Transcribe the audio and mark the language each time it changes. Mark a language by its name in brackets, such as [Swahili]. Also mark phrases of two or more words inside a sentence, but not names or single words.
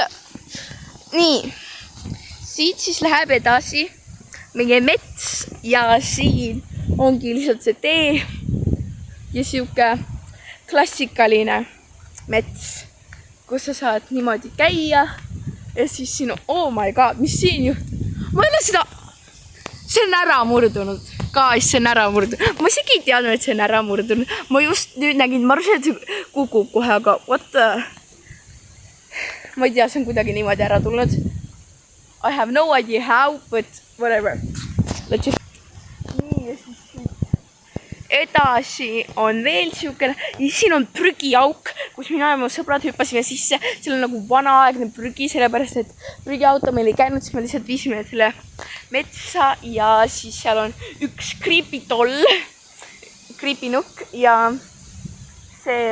[Estonian] Nii, siit siis läheb edasi meie mets ja siin ongi lihtsalt see tee ja siuke klassikaline mets, kus sa saad niimoodi käia ja siis siin, [English] oh my god, [Estonian] mis siin juhtub? Ma ei ole seda, see on ära murdunud. Guys, see on ära murdunud. Ma isegi ei teadnud, et see on ära murdunud. Ma just nüüd nägin, ma arvasin, et see kukub kohe, aga [English] what the... [Estonian] Ma ei tea, see on kuidagi niimoodi ära tulnud. [English] I have no idea how, but whatever. Let's just... [Estonian] Nii, ja siis edasi on veel siukene... Ja siin on prügiauk, kus mina ja mu sõbrad hüppasime sisse. Seal on nagu vanaaegne prügi, sellepärast, et prügiauto meil ei käinud, siis me lihtsalt viisime selle metsa ja siis seal on üks creepy-toll, creepy-nukk ja see...